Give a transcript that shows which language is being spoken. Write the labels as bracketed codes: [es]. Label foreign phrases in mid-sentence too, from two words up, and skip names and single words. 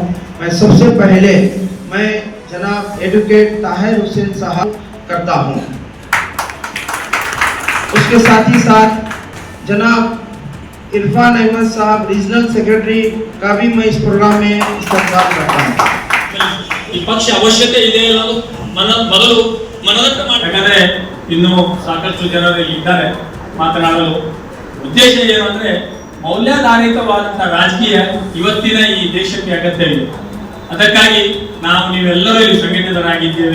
[hi] मैं सबसे पहले मैं जनाब एडवोकेट ताहिर हुसैन साहब करता हूँ, उसके साथ ही साथ जनाब इरफान अहमद साहब [en] regional secretary [hi] का भी मैं इस प्रोग्राम में इस्तेमाल करता हूँ। [kn] ಈ ಪಕ್ಷ ಅವಶ್ಯಕತೆ ಇದೆ ಅನ್ನೋದು ಮೊದಲು ಮನದಟ್ಟು ಮಾಡಬೇಕಂದ್ರೆ ಇನ್ನು ಸಾಕಷ್ಟು ಜನರು ಇದ್ದಾರೆ ಮಾತನಾಡಲು. ಉದ್ದೇಶ ಏನು ಅಂದ್ರೆ ಮೌಲ್ಯಾಧಾರಿತವಾದಂತಹ ರಾಜಕೀಯ ಇವತ್ತಿನ ಈ ದೇಶಕ್ಕೆ ಅಗತ್ಯ ಇದೆ. ಅದಕ್ಕಾಗಿ ನಾವು ನೀವೆಲ್ಲರೂ ಇಲ್ಲಿ ಸಂಘಟಿತರಾಗಿದ್ದೇವೆ.